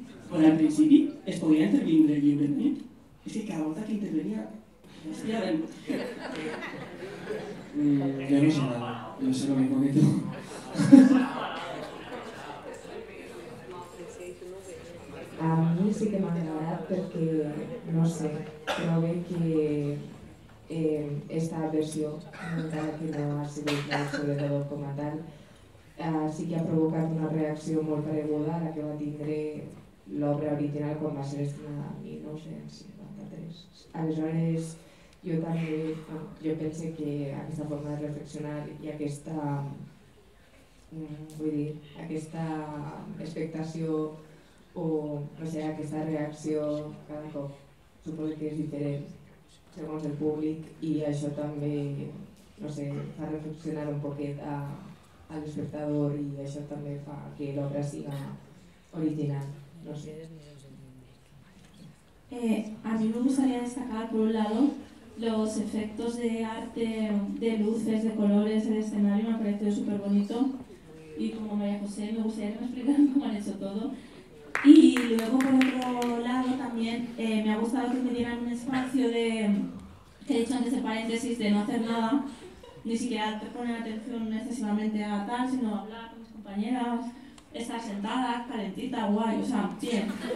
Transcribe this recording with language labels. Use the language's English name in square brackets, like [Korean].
[Catalan] Bueno, al principi es podia intervindre lliurement. És que cada volta que intervenia... [Spanish] Yo no sé nada, yo sé lo mismo que tú. [Catalan] A mi sí que m'ha agradat perquè, no sé, trobo que esta versió, encara que no ha sigut molt sobretot com a tal, sí que ha provocat una reacció molt pareguda a la que va tindre l'obra original quan va ser estrenada a 1953. Aleshores, jo també penso que aquesta forma de reflexionar i aquesta expectació o no sé, aquesta reacció cada cop suposo que és diferent segons el públic i això també, no sé, fa reflexionar un poquet a l'espectador i això també fa que l'obra siga original. No sé. [Spanish] A mí me gustaría destacar, por un lado, los efectos de arte, de luces, de colores, el escenario me ha parecido súper bonito. Y como María José, me gustaría que me explicaran cómo han hecho todo. Y luego, por otro lado, también me ha gustado que me dieran un espacio que he dicho antes de paréntesis, de no hacer nada, ni siquiera poner atención excesivamente a tal, sino hablar con mis compañeras, estar sentada, calentita, guay, o sea, bien.